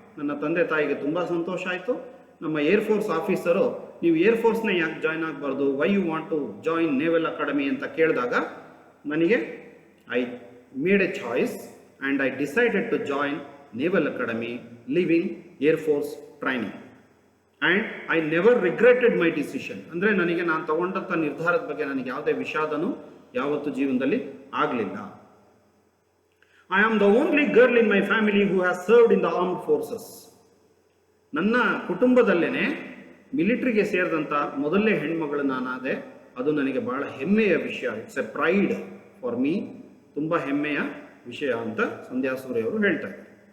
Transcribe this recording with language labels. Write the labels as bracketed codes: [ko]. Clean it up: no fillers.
[kn] ನನ್ನ ತಂದೆ ತಾಯಿಗೆ ತುಂಬ ಸಂತೋಷ ಆಯಿತು. ನಮ್ಮ ಏರ್ ಫೋರ್ಸ್ ಆಫೀಸರು, ನೀವು ಏರ್ ಫೋರ್ಸ್ನ ಯಾಕೆ ಜಾಯ್ನ್ ಆಗಬಾರ್ದು, [en] why you want to join naval academy [kn] ಅಂತ ಕೇಳಿದಾಗ ನನಗೆ [en] I made a choice and I decided to join Naval Academy, leaving Air Force training. And I never regretted my decision. [kn] ಅಂದರೆ ನನಗೆ ನಾನು ತಗೊಂಡಂಥ ನಿರ್ಧಾರದ ಬಗ್ಗೆ ನನಗೆ ಯಾವುದೇ ವಿಷಾದನೂ ಯಾವತ್ತೂ ಜೀವನದಲ್ಲಿ ಆಗಲಿಲ್ಲ. [en] I am the only girl in my family who has served in the armed forces. [kn] ನನ್ನ ಕುಟುಂಬದಲ್ಲೇ ಮಿಲಿಟರಿಗೆ ಸೇರಿದಂಥ ಮೊದಲನೇ ಹೆಣ್ಮಗಳು ನಾನಾದೆ. ಅದು ನನಗೆ ಬಹಳ ಹೆಮ್ಮೆಯ ವಿಷಯ. [en] It's a pride for me. [kn] ತುಂಬ ಹೆಮ್ಮೆಯ ವಿಷಯ ಅಂತ ಸಂಧ್ಯಾ ಸೂರಿ ಅವರು ಹೇಳ್ತಾ ಇದ್ದಾರೆ.